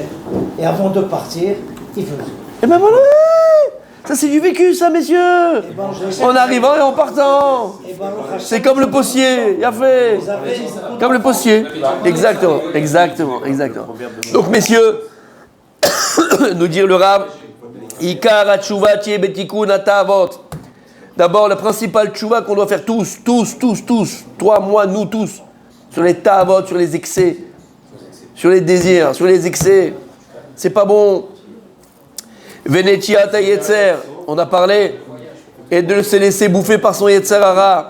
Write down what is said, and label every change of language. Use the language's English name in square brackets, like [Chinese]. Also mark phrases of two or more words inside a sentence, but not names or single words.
[French] Et avant de partir, il faisait. Et ben voilà! Ça c'est du vécu ça messieurs! En arrivant et en partant! C'est comme le postier, il a fait! Comme le postier. Exactement. Donc messieurs, nous dire le Rav, [Hebrew] עיקר התשובה תהיה בתיקון התאוות. [French] D'abord, le principal tchouva qu'on doit faire tous, toi, moi, nous tous, sur les ta'avot, sur les excès, sur les désirs, sur les excès, c'est pas bon. [Hebrew] ונטיית היצר, [French] on a parlé, et de se laisser bouffer par son [Hebrew] יצר הרע.